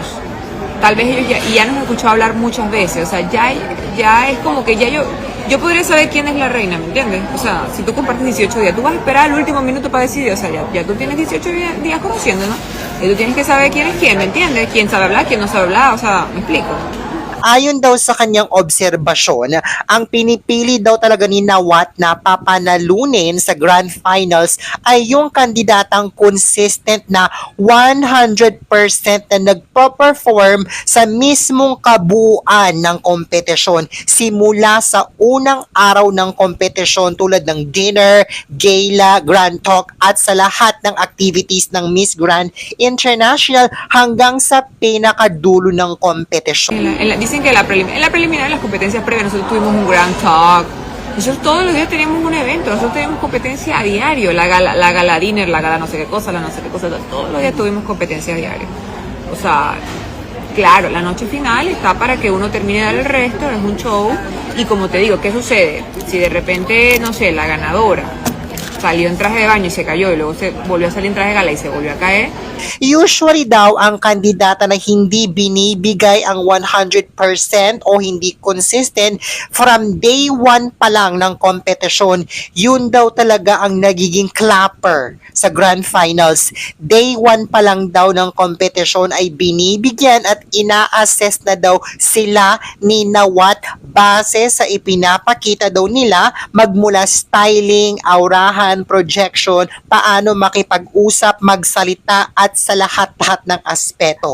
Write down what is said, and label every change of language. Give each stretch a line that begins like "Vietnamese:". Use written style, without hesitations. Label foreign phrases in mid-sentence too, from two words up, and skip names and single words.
Spanish: Tal vez ellos ya nos han escuchado hablar muchas veces, o sea, ya es como que ya yo podría saber quién es la reina, ¿me entiendes? O sea, si tú compartes 18 días, tú vas a esperar el último minuto para decidir, o sea, ya tú tienes 18 días conociendo, ¿no? Y tú tienes que saber quién es quién, ¿me entiendes? Quién sabe hablar, quién no sabe hablar, o sea, ¿me explico?
Filipino: Ayon daw sa kanyang obserbasyon, ang pinipili daw talaga ni Nawat na papanalunin sa Grand Finals ay yung kandidatang consistent na 100% na nagpo-perform sa mismong kabuuan ng kompetisyon simula sa unang araw ng kompetisyon tulad ng
English: dinner, gala, grand talk
Filipino: at sa lahat ng activities ng Miss Grand International hanggang sa pinakadulo ng kompetisyon.
Spanish: Dicen que en la preliminar, las competencias previas, nosotros tuvimos un
English: grand talk.
Spanish: Nosotros todos los días teníamos un evento, nosotros teníamos competencia a diario, la
English: gala dinner,
Spanish: la gala no sé qué cosa, la no sé qué cosa, todos los días tuvimos competencia a diario. O sea, claro, la noche final está para que uno termine de dar el resto, es un show. Y como te digo, ¿qué sucede? Si de repente, no sé, la ganadora salió en traje de baño y se cayó y luego se volvió a salir en traje de gala y se volvió a caer.
Filipino: Usually daw ang kandidata na hindi binibigay ang 100% o hindi consistent
English: from day 1
Filipino: pa lang ng kompetisyon, yun daw talaga ang nagiging clapper sa Grand Finals. Day 1 pa lang daw ng kompetisyon ay binibigyan at ina-assess na daw sila ni Nawat base sa ipinapakita daw nila magmula styling, aurahan, projection, paano makipag-usap, magsalita at sa lahat-lahat ng aspeto.